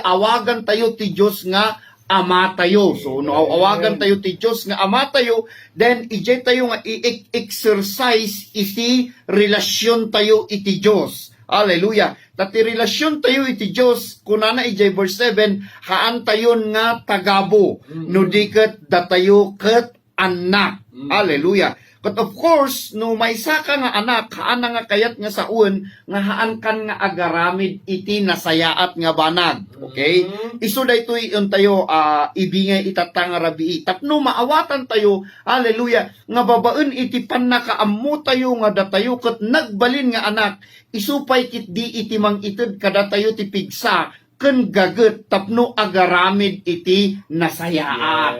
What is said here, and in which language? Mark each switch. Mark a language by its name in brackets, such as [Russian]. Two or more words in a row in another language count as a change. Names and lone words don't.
[Iloko] Awagan tayo ti Diyos nga ama tayo. So, no, awagan tayo ti Diyos nga ama tayo, then ijay tayo nga i-exercise iti relasyon tayo iti Diyos. Hallelujah. Dati relasyon tayo iti Diyos, kunana ijay verse 7, haan tayon nga tagabo, no diket datayo ket anak. Hallelujah. [English] But of course, [Iloko] no may saka nga anak, haan na nga kayat nga saun, nga haan kan nga agaramid iti nasayaat nga banag. Okay? Isu daytoy yon tayo ibingay itatang rabii. Tapno maawatan tayo, hallelujah, nga babaen iti pannakaammo tayo nga datayo ket nagbalin nga anak, isupay kit di iti mang ited kada tayo ti pigsa, ken gaget tapno agaramid iti nasayaat.